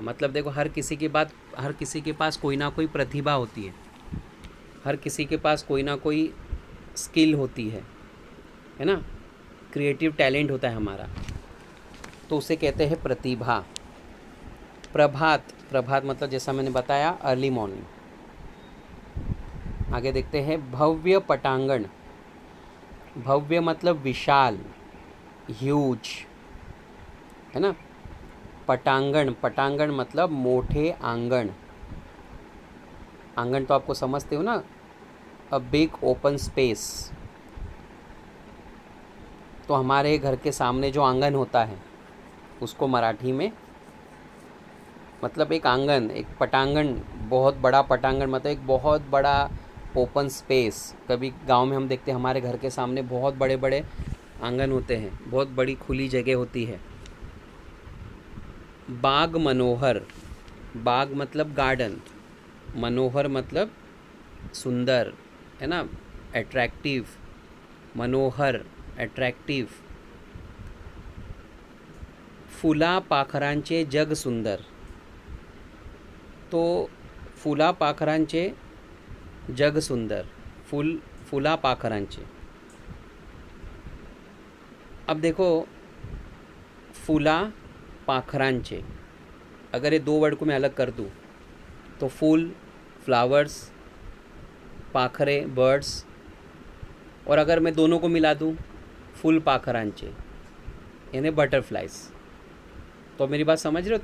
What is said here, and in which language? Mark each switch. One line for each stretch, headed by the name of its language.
Hindi: मतलब देखो हर किसी के पास कोई ना कोई प्रतिभा होती है, हर किसी के पास कोई ना कोई स्किल होती है ना, क्रिएटिव टैलेंट होता है हमारा, तो उसे कहते हैं प्रतिभा. प्रभात, प्रभात मतलब जैसा मैंने बताया अर्ली मॉर्निंग. आगे देखते हैं भव्य पटांगण. भव्य मतलब विशाल, ह्यूज, है ना.
Marathi: पटांगण, पटांगण मतलब मोठे आंगण.
Hindi: आंगण तो आपको समझते हो ना,
English: A big open space.
Hindi: तो हमारे घर के सामने जो आंगन होता है उसको मराठी में मतलब एक आंगन, एक पटांगण, बहुत बड़ा पटांगण मतलब एक बहुत बड़ा ओपन स्पेस. कभी गांव में हम देखते हैं हमारे घर के सामने बहुत बड़े बड़े आंगन होते हैं, बहुत बड़ी खुली जगह होती है. बाग मनोहर, बाग मतलब गार्डन, मनोहर मतलब सुंदर, है ना, अट्रैक्टिव. मनोहर, अट्रैक्टिव.
Marathi: फुला पाखरांचे जग सुंदर. तो फुला पाखरांचे जग सुंदर, फुला पाखरांचे.
Hindi: अब देखो
Marathi: फुला पाखरांचे,
Hindi: अगर ये दो वर्ड को मैं अलग कर दूँ तो फूल, फ्लावर्स, पाखरे, बर्ड्स, और अगर मैं दोनों को मिला दूँ फूल पाखरांचे यानी बटरफ्लाइज. तो मेरी बात समझ रहे हो.